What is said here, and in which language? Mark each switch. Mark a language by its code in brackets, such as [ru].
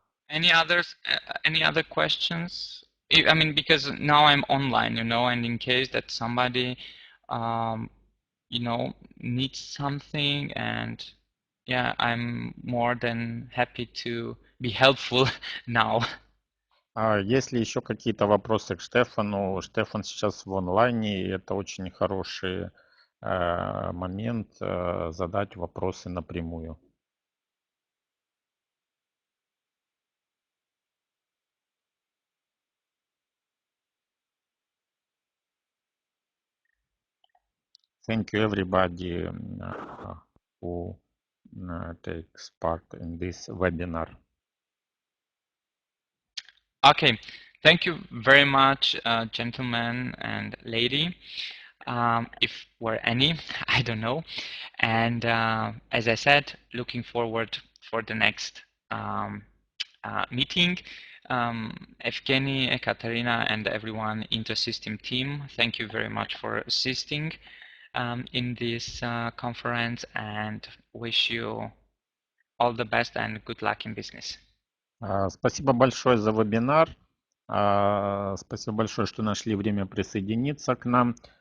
[en] Any other questions? I mean, because now I'm online, you know, and in case that somebody, you know, needs something, and yeah, I'm more than happy to be helpful now. [ru] Если еще какие-то вопросы к Штефану, Штефан сейчас в онлайне, и это очень хороший момент задать вопросы напрямую. [en] Thank you everybody who takes part in this webinar. Okay, thank you very much, gentlemen and lady. If were any, I don't know. And as I said, looking forward for the next meeting. Evgeny, Ekaterina, and everyone Inter System team, thank you very much for assisting in this conference, and wish you all the best and good luck in business. [ru] Спасибо большое за вебинар. Спасибо большое, что нашли время присоединиться к нам.